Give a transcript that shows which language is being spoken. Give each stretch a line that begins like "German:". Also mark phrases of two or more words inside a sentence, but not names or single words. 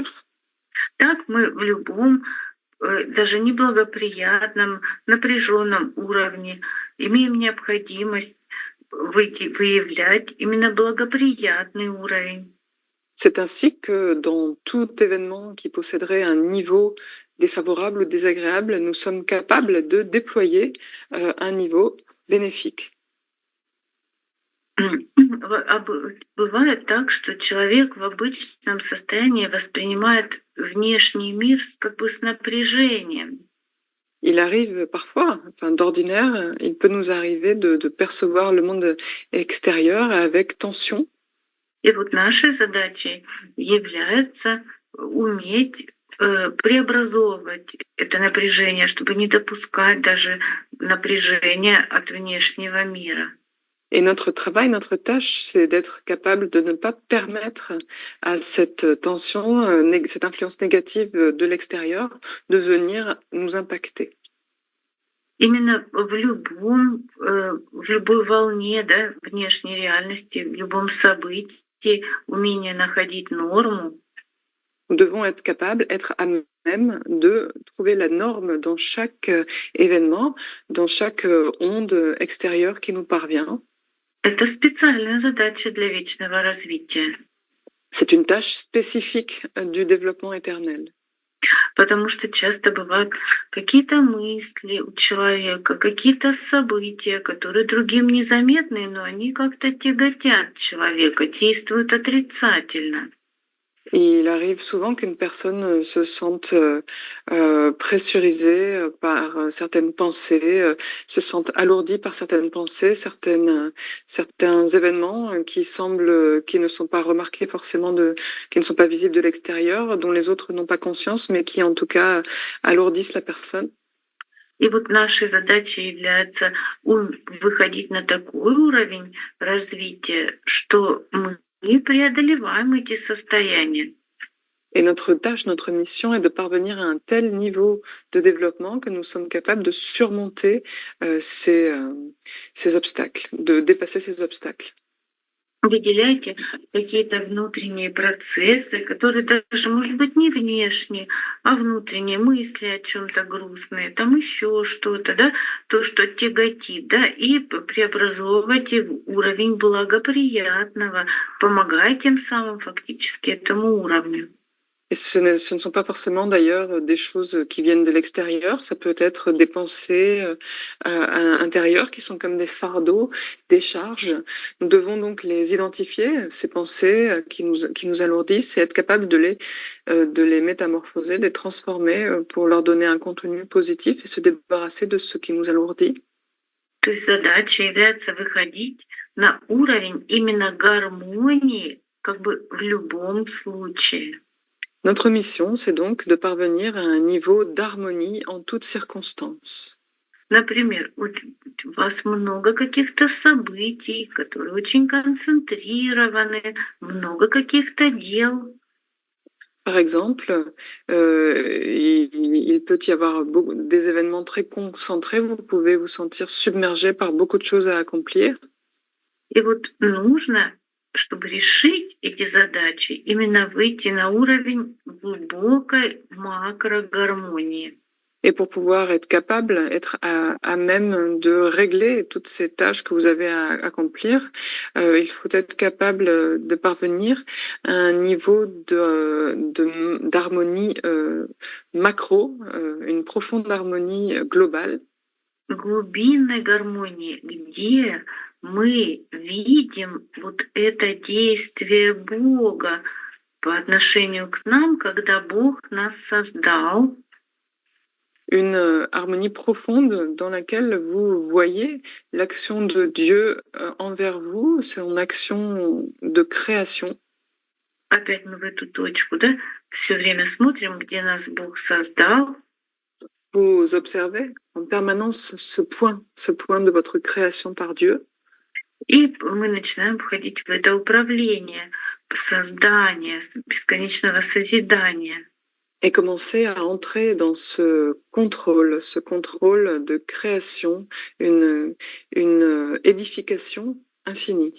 Russian: Так мы в любом, даже неблагоприятном, напряженном уровне имеем необходимость выявлять именно благоприятный уровень.
French: C'est ainsi que dans tout événement qui posséderait un niveau défavorable ou désagréable, nous sommes capables de déployer un niveau bénéfique.
Russian: Бывает так, что человек в обычном состоянии воспринимает внешний мир как бы с напряжением.
French: Il arrive parfois, enfin d'ordinaire, il peut nous arriver de percevoir le monde extérieur avec tension.
Russian: И вот нашей задачей является уметь преобразовывать это напряжение, чтобы не допускать даже напряжения от внешнего мира.
French: Et notre travail, notre tâche, c'est d'être capable de ne pas permettre à cette tension, cette influence négative de l'extérieur de venir nous impacter.
Russian: Именно в любой волне, да, внешней реальности, в любом событии, умение находить норму.
French: Nous devons être capables, être à même de trouver la norme dans chaque événement, dans chaque onde extérieure qui nous parvient.
Russian: Это специальная задача для вечного развития.
French: C'est une tâche spécifique du développement éternel.
Russian: Потому что часто бывают какие-то мысли у человека, какие-то события, которые другим незаметны, но они как-то тяготят человека, действуют отрицательно.
French: Et il arrive souvent qu'une personne se sente pressurisée par certaines pensées, se sente alourdie par certaines pensées, certains événements qui ne sont pas remarqués forcément, qui ne sont pas visibles de l'extérieur, dont les autres n'ont pas conscience, mais qui en tout cas alourdissent la personne.
Russian: И вот нашей задачей является выходить на такой уровень развития, что мы преодолеваем эти состояния.
French: Et notre tâche, notre mission est de parvenir à un tel niveau de développement que nous sommes capables de surmonter ces obstacles, de dépasser ces obstacles.
Russian: Выделяйте какие-то внутренние процессы, которые даже, может быть, не внешние, а внутренние мысли о чем-то грустные, там еще что-то, да, то, что тяготит, да, и преобразовывайте в уровень благоприятного, помогая тем самым фактически этому уровню.
French: Et ce ne sont pas forcément d'ailleurs des choses qui viennent de l'extérieur, ça peut être des pensées intérieures qui sont comme des fardeaux, des charges. Nous devons donc les identifier, ces pensées qui nous alourdissent, et être capable de les métamorphoser, de les transformer pour leur donner un contenu positif et se débarrasser de ce qui nous alourdit.
Russian: То есть задача является выходить на уровень именно гармонии, как бы в любом случае.
French: Notre mission, c'est donc de parvenir à un niveau d'harmonie en toutes circonstances.
Russian: Например, вот у вас много каких-то событий, которые очень концентрированы, много каких-то дел.
French: Par exemple, il peut y avoir des événements très concentrés, vous pouvez vous sentir submergé par beaucoup de choses à accomplir.
Russian: И вот нужно, чтобы решить эти задачи, именно выйти на уровень глубокой макрогармонии.
French: Et pour pouvoir être capable, être à même de régler toutes ces tâches que vous avez à accomplir, il faut être capable de parvenir à un niveau d'harmonie macro, une profonde harmonie globale.
Russian: Глубинной гармонии, где мы видим вот это действие Бога по отношению к нам, когда Бог нас создал.
French: Une harmonie profonde dans laquelle vous voyez l'action de Dieu envers vous, son action de création.
Russian: Опять мы в эту точку, да, все время смотрим, где нас Бог создал.
French: Vous observez en permanence ce point de votre création par Dieu.
Russian: И мы начинаем входить в это управление, создание, бесконечного созидания.
French: Et commencer à entrer dans ce contrôle de création, une édification infinie.